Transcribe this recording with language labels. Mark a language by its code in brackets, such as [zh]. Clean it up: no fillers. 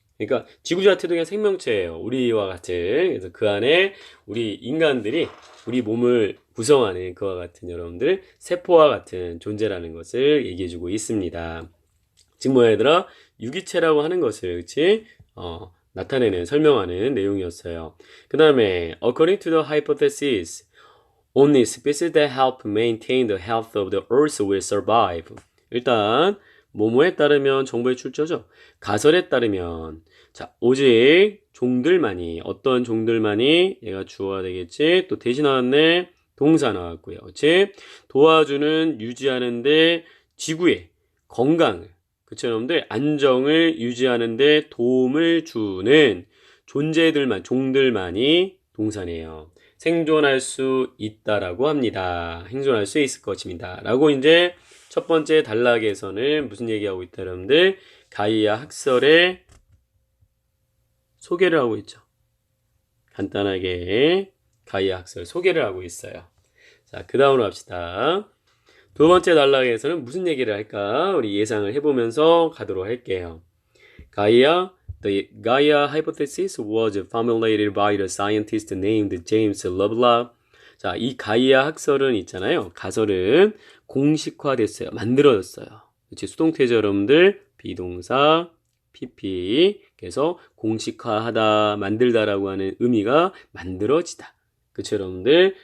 [ko] 그러니까 지구 자체도 그냥 생명체예요. 우리와 같은. 그래서 그 안에 우리 인간들이 우리 몸을 구성하는 그와 같은 여러분들 세포와 같은 존재라는 것을 얘기해주고 있습니다. 지금 뭐야 얘들아? 유기체라고 하는 것을 그치? 나타내는 설명하는 내용이었어요. 그 다음에 [en] according to the hypothesis only species that help maintain the health of the earth will survive. [ko] 일단 뭐뭐에 따르면 정보의 출처죠. 가설에 따르면 자 오직 종들만이 어떤 종들만이 얘가 주어가 되겠지. 또 대신 나왔네. 동사 나왔고요. 그치? 도와주는 유지하는데 지구의 건강을 그쵸 여러분들 안정을 유지하는데 도움을 주는 종들만이 동사네요. 생존할 수 있다라고 합니다. 생존할 수 있을 것입니다. 라고 이제 첫 번째 단락에서는 무슨 얘기하고 있다 여러분들? 가이아 학설의 소개를 하고 있죠. 간단하게 가이아 학설 소개를 하고 있어요. 자, 그 다음으로 합시다. 두 번째 단락에서는 무슨 얘기를 할까? 우리 예상을 해보면서 가도록 할게요. [en] The Gaia hypothesis was formulated by the scientist named James Lovelock. [ko] 자, 이 가이아 학설은 있잖아요. 가설은 공식화됐어요. 만들어졌어요. 그치? 수동태죠, 여러분들. 비동사, PP. 그래서 공식화하다, 만들다라고 하는 의미가 만들어지다. 그쵸, 여러분들?